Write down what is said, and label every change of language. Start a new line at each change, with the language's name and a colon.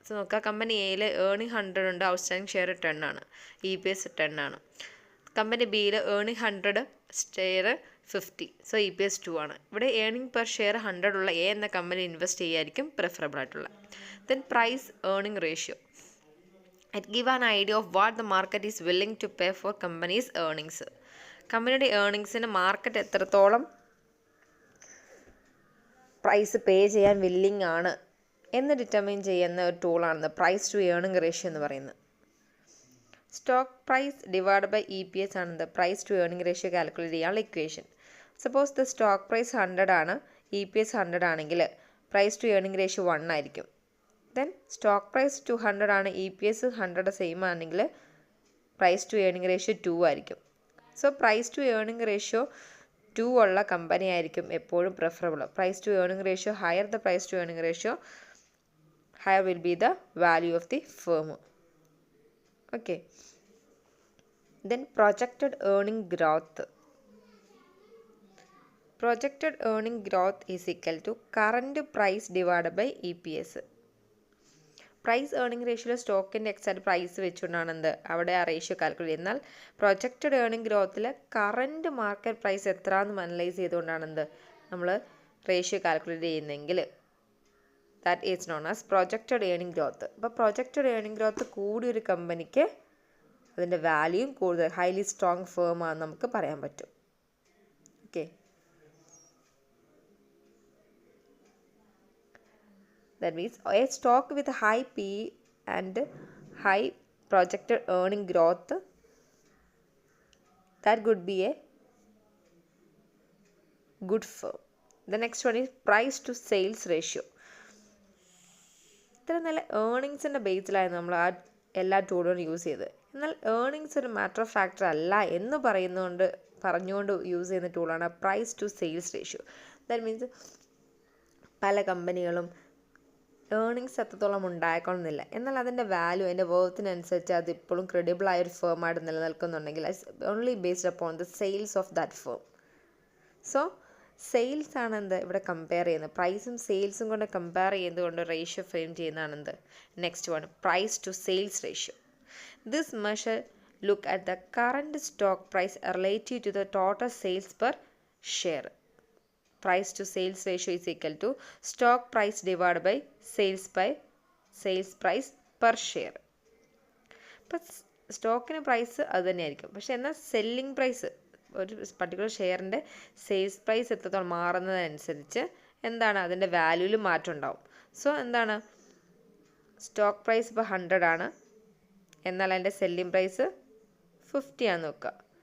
Malayalam: So നോക്കുക, company എയിൽ earning 100 ഉണ്ട്, ഔട്ട്സ്റ്റാൻഡിങ് ഷെയർ 10 ആണ്, EPS 10 ആണ്. കമ്പനി ബിയിൽ ഏണിംഗ് 100, ഷെയർ 50, സോ EPS 2 ആണ്. ഇവിടെ ഏണിംഗ് പെർ ഷെയർ 100 ഉള്ള എ എന്ന കമ്പനി ഇൻവെസ്റ്റ് ചെയ്യായിരിക്കും പ്രിഫറബിൾ ആയിട്ടുള്ളത്.
English: Then price earning ratio. It give an idea of what the market is willing to pay for company's earnings.
Malayalam: കമ്പനിയുടെ ഏർണിങ്സിന് market എത്രത്തോളം price പേ ചെയ്യാൻ willing ആണ് എന്ന് ഡിറ്റർമിൻ ചെയ്യുന്ന ഒരു ടൂളാണ് പ്രൈസ് ടു ഏർണിംഗ് റേഷ്യോ എന്ന് പറയുന്നത്. Stock price divide by EPS ആണ് price to earning ratio calculate ചെയ്യാനുള്ള equation. Suppose the stock price 100 ആണ്, EPS 100 ആണെങ്കിൽ പ്രൈസ് ടു ഏർണിംഗ് റേഷ്യോ 1 ആയിരിക്കും. ദെൻ സ്റ്റോക്ക് പ്രൈസ് 200 ആണ്, EPS 100 സെയിം ആണെങ്കിൽ പ്രൈസ് ടു ഏർണിംഗ് റേഷ്യോ 2 ആയിരിക്കും. So price to earning ratio 2 ഉള്ള company ആയിരിക്കും എപ്പോഴും preferable. Price to earning ratio
English: Higher the price to earning ratio higher will be the value of the firm. Okay. Then projected earning growth. Projected earning growth is equal to current price divided by EPS.
Malayalam: Price earning റേഷ്യോയിൽ സ്റ്റോക്കിൻ്റെ exact price വെച്ചുകൊണ്ടാണ് എന്ത് അവിടെ ആ ratio calculate ചെയ്യുന്നത്. എന്നാൽ projected earning ഗ്രോത്തിൽ current market price എത്രയെന്ന് analyse ചെയ്തുകൊണ്ടാണ് എന്ത് നമ്മൾ റേഷ്യോ കാൽക്കുലേറ്റ് ചെയ്യുന്നതെങ്കിൽ
English: That is known as projected earning growth.
Malayalam: അപ്പോൾ പ്രൊജക്റ്റഡ് ഏർണിംഗ് ഗ്രോത്ത് കൂടിയൊരു കമ്പനിക്ക് അതിൻ്റെ വാല്യൂയും കൂടുതൽ ഹൈലി സ്ട്രോങ് ഫേം ആണെന്ന് നമുക്ക് പറയാൻ പറ്റും. Okay.
English: That means a stock with high PE and high projected earning growth, that could be a good firm. The next one is price to sales ratio.
Malayalam: ഇത്ര നല്ല ഏർണിങ്സിൻ്റെ ബേസിലായിരുന്നു നമ്മൾ ആ എല്ലാ ടൂളുകളും യൂസ് ചെയ്തത്. എന്നാൽ ഏർണിങ്സ് ഒരു മാറ്റർ ഓഫ് ഫാക്ടർ അല്ല എന്ന് പറഞ്ഞുകൊണ്ട് യൂസ് ചെയ്യുന്ന ടൂളാണ് price to sales ratio. That means പല കമ്പനികളും ഏർണിങ്സ് എത്രത്തോളം ഉണ്ടായിക്കൊള്ളുന്നില്ല, എന്നാൽ അതിൻ്റെ വാല്യൂ അതിൻ്റെ വർത്തിനനുസരിച്ച് അത് ഇപ്പോഴും ക്രെഡിബിൾ ആയൊരു ഫേമായിട്ട് നിലനിൽക്കുന്നുണ്ടെങ്കിൽ
English: Only based upon the sales of that firm.
Malayalam: So sales ആണ് എന്ത് ഇവിടെ കമ്പയർ ചെയ്യുന്നത്. പ്രൈസും സെയിൽസും കൊണ്ട് കമ്പയർ ചെയ്തുകൊണ്ട് റേഷ്യോ ഫ്രെയിം ചെയ്യുന്നതാണ് എന്ത് next one price to sales ratio.
English: This measure look at the current stock price relative to the total sales per share. Price to sales ratio is equal to stock price divided by sales price per share.
Malayalam: ഇപ്പം സ്റ്റോക്കിന് price അത് തന്നെയായിരിക്കും, പക്ഷേ എന്നാൽ selling price ഒരു particular ഷെയറിൻ്റെ sales price എത്രത്തോളം മാറുന്നതനുസരിച്ച് എന്താണ് അതിൻ്റെ വാല്യൂവിൽ മാറ്റം ഉണ്ടാവും. സോ എന്താണ് സ്റ്റോക്ക് പ്രൈസ് ഇപ്പോൾ 100 ആണ്, എന്നാൽ അതിൻ്റെ സെല്ലിംഗ് പ്രൈസ് 50 ആണെന്ന് വെക്കുക.